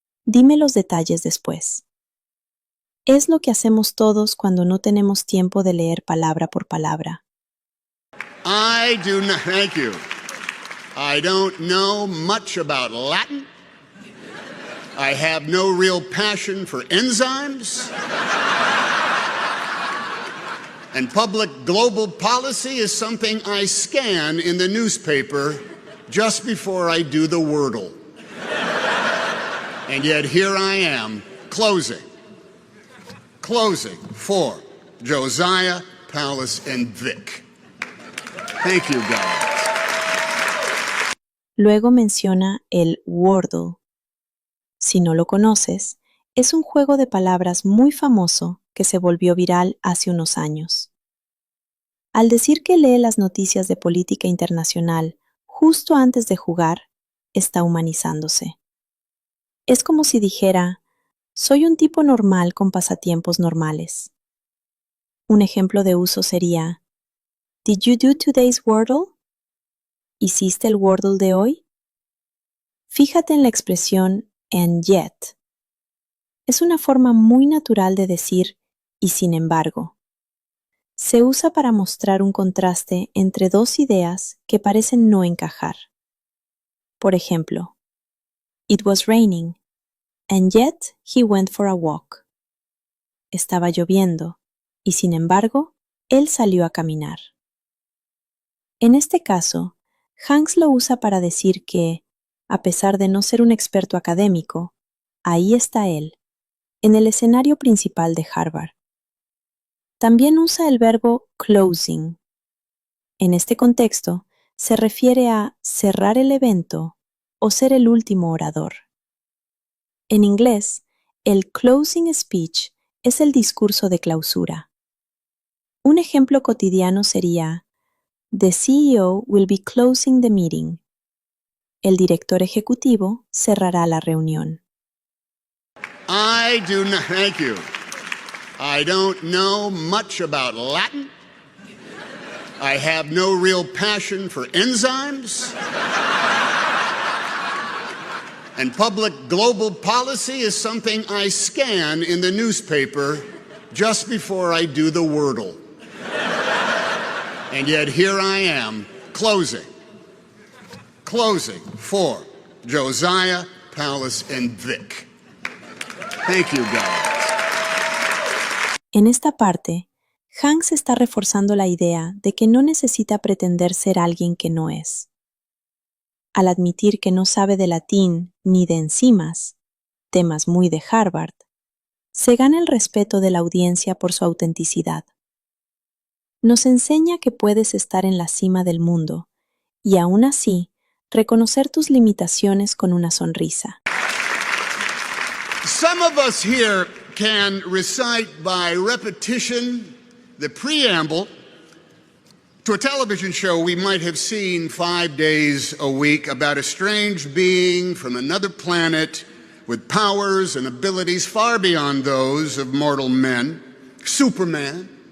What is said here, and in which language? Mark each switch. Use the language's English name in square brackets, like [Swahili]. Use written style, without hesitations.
[Spanish] Dime los detalles después. Es lo que hacemos todos cuando no tenemos tiempo de leer palabra por palabra. [English] I do not, thank you. I don't know much about Latin. I have no real passion for enzymes. And public global policy is something I scan in the newspaper just before I do the Wordle. And yet here I am, closing for Josiah, Palace, and Vic. Thank you, guys. [Spanish] Luego menciona el Wordle. Si no lo conoces, es un juego de palabras muy famoso que se volvió viral hace unos años. Al decir que lee las noticias de política internacional justo antes de jugar, está humanizándose. Es como si dijera, soy un tipo normal con pasatiempos normales. Un ejemplo de uso sería, [English] Did you do today's Wordle? [Spanish] ¿Hiciste el Wordle de hoy? Fíjate en la expresión and yet. Es una forma muy natural de decir y sin embargo. Se usa para mostrar un contraste entre dos ideas que parecen no encajar. Por ejemplo, [English] It was raining, and yet he went for a walk. [Spanish] Estaba lloviendo, y sin embargo, él salió a caminar. En este caso, Hanks lo usa para decir que, a pesar de no ser un experto académico, ahí está él, en el escenario principal de Harvard. También usa el verbo closing. En este contexto, se refiere a cerrar el evento o ser el último orador. En inglés, el closing speech es el discurso de clausura. Un ejemplo cotidiano sería, [English] The CEO will be closing the meeting. [Spanish] El director ejecutivo cerrará la reunión. [English] I do not, thank you. I don't know much about Latin. I have no real passion for enzymes. And public global policy is something I scan in the newspaper just before I do the Wordle. And yet here I am, closing for Josiah, Palace, and Vic. Thank you, guys. [Spanish] En esta parte, Hanks está reforzando la idea de que no necesita pretender ser alguien que no es. Al admitir que no sabe de latín ni de enzimas, temas muy de Harvard, se gana el respeto de la audiencia por su autenticidad. Nos enseña que puedes estar en la cima del mundo y aún así reconocer tus limitaciones con una sonrisa. [English] Some of us here can recite by repetition the preamble to a television show we might have seen 5 days a week about a strange being from another planet with powers and abilities far beyond those of mortal men, Superman,